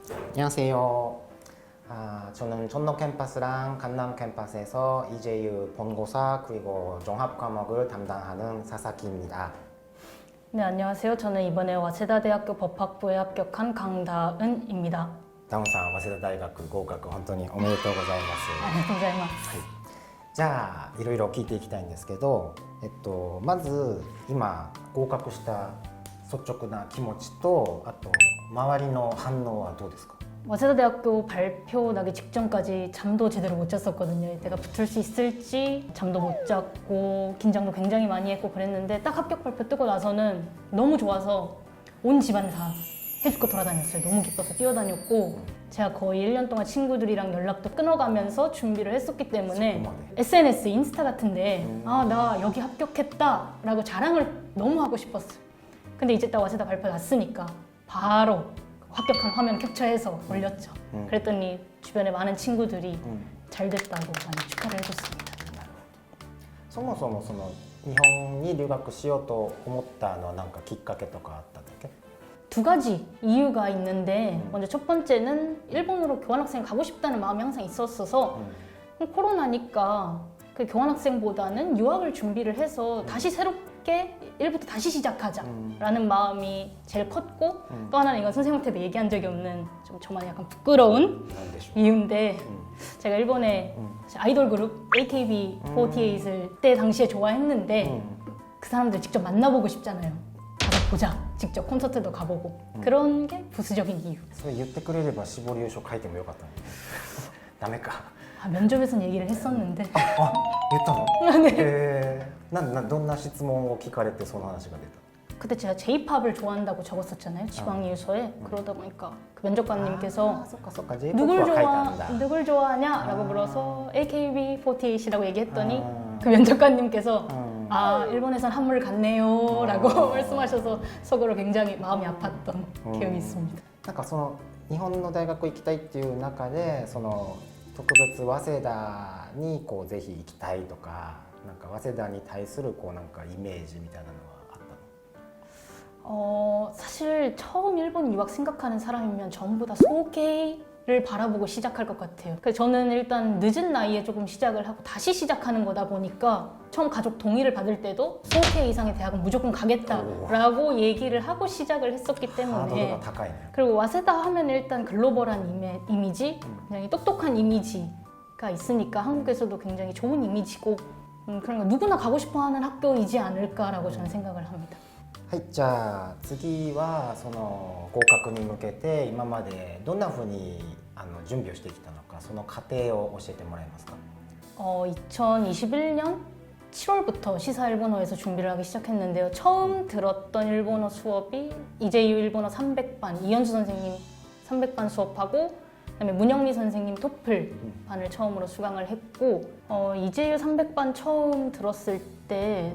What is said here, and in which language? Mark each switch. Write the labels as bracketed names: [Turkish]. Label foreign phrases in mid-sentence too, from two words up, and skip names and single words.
[Korean] 안녕하세요. 저는 전노 캠퍼스랑 강남 캠퍼스에서 EJU 본고사 그리고 종합 과목을 담당하는 사사키입니다. 네, 안녕하세요. 저는 이번에 와세다대학교 법학부에 합격한 강다은입니다. [Japanese] ダウンさん、早稲田大学合格本当におめでとうございます。ありがとうございます。じゃあいろいろ聞いていきたいんですけど、まず今合格した率直な気持ちと、あと周りの反応はどうですか？ [Korean] 와세다대학교 발표 나기 직전까지 잠도 제대로 못 잤었거든요. 내가 붙을 수 있을지 잠도 못 잤고 긴장도 굉장히 많이 했고 그랬는데 딱 합격 발표 뜨고 나서는 너무 좋아서 온 집안 다 해줄 거 돌아다녔어요. 너무 기뻐서 뛰어다녔고 제가 거의 1년 동안 친구들이랑 연락도 끊어가면서 준비를 했었기 때문에 SNS, 인스타 같은데 나 여기 합격했다 라고 자랑을 너무 하고 싶었어요. 근데 이제 딱 와세다 발표 났으니까 바로 합격한 화면 캡처해서 올렸죠. 그랬더니 주변에 많은 친구들이 잘 됐다고 많이 축하를 해줬습니다. [Japanese] そもそも日本に留学しようと思ったのは何かきっかけとかあったんだっけ? [Korean] 두 가지 이유가 있는데 먼저 첫 번째는 일본으로 교환학생 가고 싶다는 마음이 항상 있었어서 코로나니까 그 교환학생보다는 유학을 준비를 해서 다시 새롭게 일부터 다시 시작하자라는 마음이 제일 컸고 또 하나는 이건 선생님한테도 얘기한 적이 없는 좀 저만 약간 부끄러운 이유인데 제가 일본의 아이돌 그룹 AKB48을 그때 당시에 좋아했는데 그 사람들 직접 만나보고 싶잖아요. 가서 보자. 직접 콘서트도 가보고 그런 게 부수적인 이유. [Japanese] それ言ってくれれば志望理由書書いてもよかったのにダメか [Korean] 면접에서는 얘기를 했었는데 [Japanese] 言ったの? [Korean] 네. [Japanese] どんな質問を聞かれてその話が出た? [Korean] 그때 제가 J-팝을 좋아한다고 적었었잖아요. 지방이유서에. 그러다 보니까 그 면접관님께서 누굴 좋아하냐? 라고 물어서 AKB48이라고 얘기했더니 그 면접관님께서 일본에선 한물 같네요 라고 말씀하셔서 속으로 굉장히 마음이 아팠던 기억이 있습니다. [Japanese] なんか日本の大学行きたいっていう中で特別早稲田にぜひ行きたいとか、なんか早稲田に対するなんかイメージみたいなのはあったの? [Korean] 사실 처음 일본 유학 생각하는 사람이면 전부 다 소개를 바라보고 시작할 것 같아요. 그래서 저는 일단 늦은 나이에 조금 시작을 하고 다시 시작하는 거다 보니까 처음 가족 동의를 받을 때도 소개 이상의 대학은 무조건 가겠다라고 얘기를 하고 시작을 했었기 때문에 그리고 와세다 하면 일단 글로벌한 이미지, 굉장히 똑똑한 이미지가 있으니까 한국에서도 굉장히 좋은 이미지고 그러니까 누구나 가고 싶어하는 학교이지 않을까라고 저는 생각을 합니다. [Japanese] はい、じゃあ次は合格に向けて今までどんなふうに準備をしてきたのか、その過程を教えてもらえますか? [Korean] 2021년 7월부터 시사 일본어에서 준비를 하기 시작했는데요. 처음 들었던 일본어 수업이 EJU 일본어 300반 이현수 선생님 300반 수업하고 그다음에 문영미 선생님 토플 반을 처음으로 수강을 했고 EJU 300반 처음 들었을 때